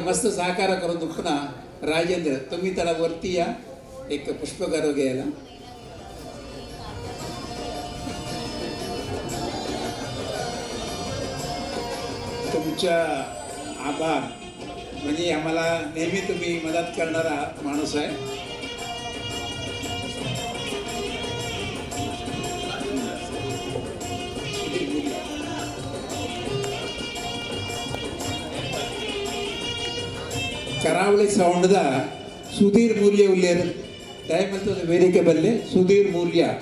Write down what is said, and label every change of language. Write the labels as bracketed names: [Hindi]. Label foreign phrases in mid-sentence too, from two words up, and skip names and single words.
[Marathi] मस्त सहकार करून पुन्हा राजेंद्र तुम्ही त्याला वरती या एक पुष्पगौरव घ्यायला. तुमच्या आभार म्हणजे आम्हाला नेहमी तुम्ही मदत करणारा माणूस आहे. [Tulu] ಕರಾವಳಿ ಸೌಂಡ್ದ ಸುಧೀರ್ ಮೂಲ್ಯ ಉಲ್ಲೇರು ದಯಮಂತ ವೇದಿಕೆ ಬಲ್ಲೆ ಸುಧೀರ್ ಮೂಲ್ಯ.